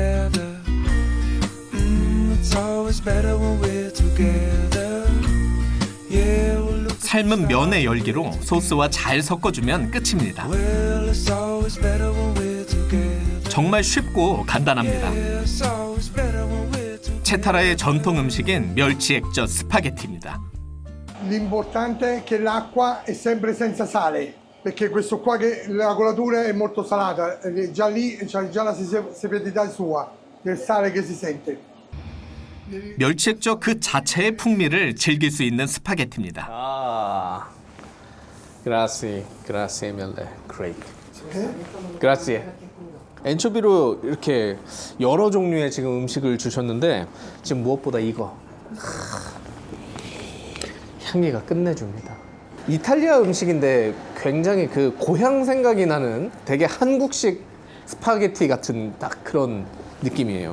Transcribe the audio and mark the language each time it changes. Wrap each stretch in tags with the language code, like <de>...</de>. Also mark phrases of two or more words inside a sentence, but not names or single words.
<ko>삶은 면의 열기로 소스와 잘 섞어주면 끝입니다. 정말 쉽고 간단합니다. 체타라의 전통 음식인 멸치 액젓 스파게티입니다.</ko> <it>L'importante è che l'acqua è sempre senza sale, perché questo qua che la colatura è molto salata, già lì c'è già la sapidità sua, del sale che si sente.</it> <ko>멸치 액젓 그 자체의 풍미를 즐길 수 있는 스파게티입니다. 아,</ko> <it>grazie mille, great. grazie.</it> <ko>엔초비로 이렇게 여러 종류의 지금 음식을 주셨는데 지금 무엇보다 이거 향기가 끝내줍니다. 이탈리아 음식인데 굉장히 그 고향 생각이 나는 되게 한국식 스파게티 같은 딱 그런 느낌이에요.</ko>